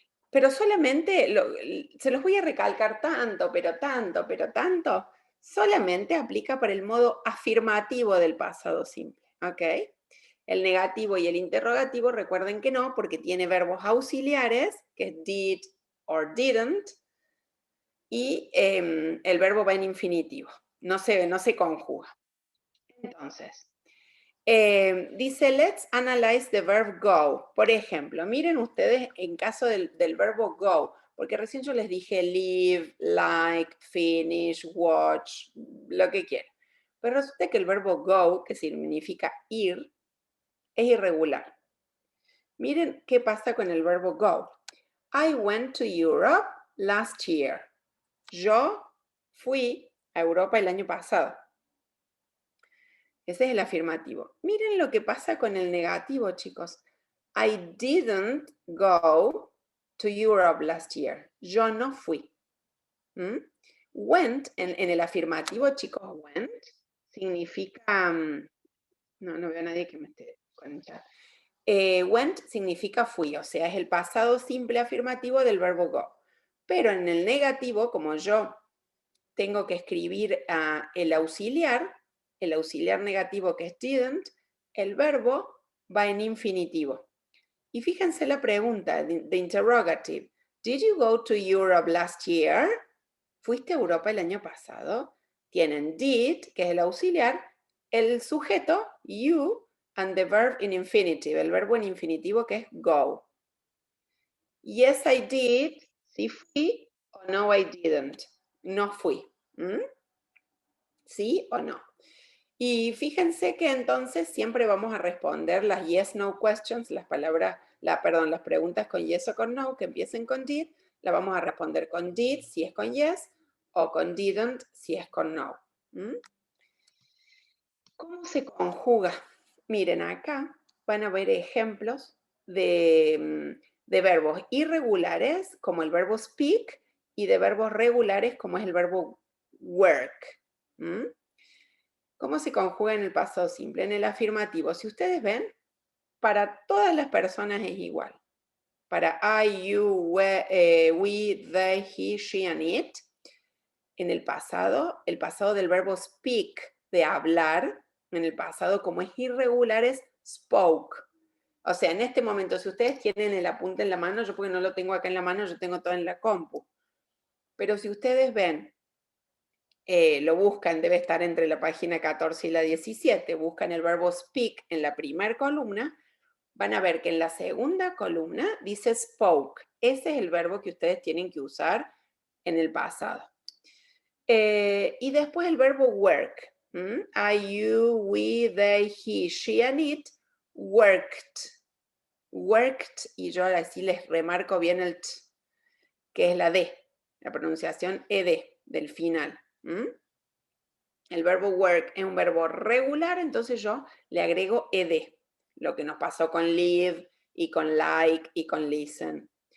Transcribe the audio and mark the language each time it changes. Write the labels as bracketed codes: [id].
[es] Pero solamente, se los voy a recalcar tanto, pero tanto, solamente aplica para el modo afirmativo del pasado simple, ¿ok? El negativo y el interrogativo, recuerden que no, porque tiene verbos auxiliares, que es [en] did or didn't, [es] y el verbo va en infinitivo, no se conjuga. Entonces, dice, [en] let's analyze the verb go. [es] Por ejemplo, miren ustedes en caso del verbo go, porque recién yo les dije live, like, finish, watch, lo que quieran. Pero resulta que el verbo go, que significa ir, es irregular. Miren qué pasa con el verbo go. [en] I went to Europe last year. [es] Yo fui a Europa el año pasado. Ese es el afirmativo. Miren lo que pasa con el negativo, chicos. [en] I didn't go to Europe last year. [es] Yo no fui. Went, en el afirmativo, chicos, went, significa... no veo a nadie que me esté con el chat. Went significa fui, o sea, es el pasado simple afirmativo del verbo go. Pero en el negativo, como yo tengo que escribir el auxiliar negativo que es didn't, el verbo va en infinitivo. Y fíjense la pregunta, [en] the interrogative. Did you go to Europe last year? [es] ¿Fuiste a Europa el año pasado? Tienen did, que es el auxiliar, el sujeto, you, [en] and the verb in infinitive, [es] el verbo en infinitivo que es go. [en] Yes, I did, [es] sí fui, o no, [en] I didn't, [es] no fui. ¿Sí o no? Y fíjense que entonces siempre vamos a responder las [en] yes, no questions, [es] las preguntas con yes o con no, que empiecen con did, la vamos a responder con did si es con yes, o con didn't si es con no. ¿Cómo se conjuga? Miren, acá van a ver ejemplos de verbos irregulares, como el verbo speak, y de verbos regulares, como es el verbo work. ¿Cómo se conjuga en el pasado simple? En el afirmativo, si ustedes ven, para todas las personas es igual. Para [en] I, you, we, they, he, she, and it. [es] En el pasado del verbo speak, de hablar, en el pasado como es irregular es spoke. O sea, en este momento, si ustedes tienen el apunte en la mano, yo porque no lo tengo acá en la mano, yo tengo todo en la compu. Pero si ustedes ven, lo buscan, debe estar entre la página 14 y la 17, buscan el verbo speak en la primera columna, van a ver que en la segunda columna dice spoke. Ese es el verbo que ustedes tienen que usar en el pasado. Y después el verbo work. [en] I, you, we, they, he, she, and it worked. [es] Worked, y yo ahora sí les remarco bien el t, que es la D, la pronunciación ed del final. El verbo work es un verbo regular, entonces yo le agrego ed, lo que nos pasó con live, y con like, y con listen.